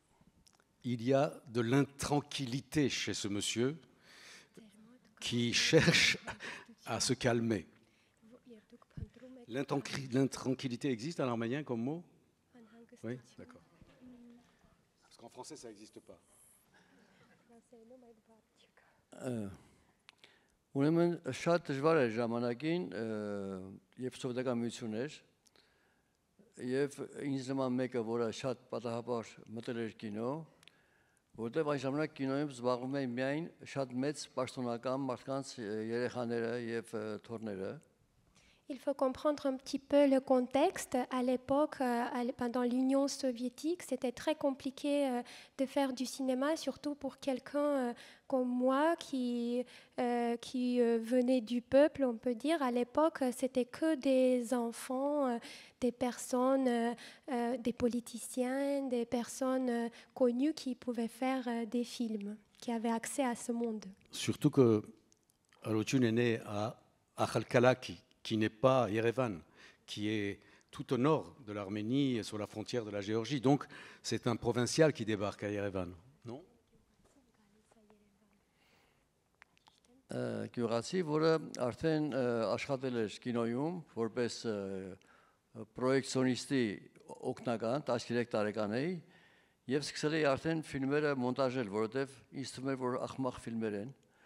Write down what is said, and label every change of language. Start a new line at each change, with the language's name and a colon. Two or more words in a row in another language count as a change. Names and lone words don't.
French: Donc, il y a de l'intranquillité chez ce monsieur qui cherche à se calmer. L'intranquillité existe en arménien comme mot? Oui, d'accord. Parce qu'en français, ça n'existe pas.
Armenian: Ուրեմն շատ դժվար էր ժամանակին երբ սովետական միություն էր եւ ինձ նման մեկը, որը շատ պատահաբար մտել էր կինո, որտեղ այն ժամանակ կինոյում զբաղվում էին միայն շատ մեծ պաշտոնական մարդկանց երեխաները եւ թոռները.
French: Il faut comprendre un petit peu le contexte. À l'époque, pendant l'Union soviétique, c'était très compliqué de faire du cinéma, surtout pour quelqu'un comme moi qui venait du peuple, on peut dire. À l'époque, c'était que des enfants, des personnes, des politiciens, des personnes connues qui pouvaient faire des films, qui avaient accès à ce monde. Surtout que Arochun est né à Akhalkalaki, qui n'est pas Yerevan, qui est tout au nord de l'Arménie, sur la frontière de la Géorgie. Donc, c'est un provincial qui débarque à Yerevan, non?
Armenian: Գյուղացի, որը արդեն աշխատել էր կինոյում, որպես պրոյեկցիոնիստի օգնական, 13 տարեկան էի, եւ սկսել էի արդեն ֆիլմերը մոնտաժել, որովհետեւ ինձ թվում էր, որ ախմախ ֆիլմեր են.